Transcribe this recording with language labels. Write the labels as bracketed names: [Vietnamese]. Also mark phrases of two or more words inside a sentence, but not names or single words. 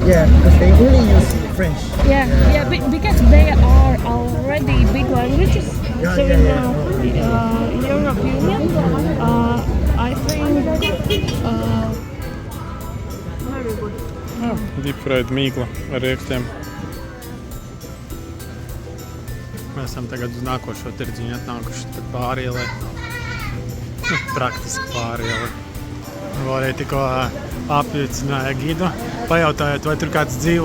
[English] Yeah, because they only use French. Yeah, because they are already big languages. Yeah, So yeah, in European Union, I think very good. deep fried [Latvian] mīkla ar riekstiem. Mēs esam tagad uz nākošo tirdziņu atnākuši pāri ielai. Praktiski pāri ielai. Arī tikko apjūcināja gidu, pajautājot, vai tur kāds dzīvo.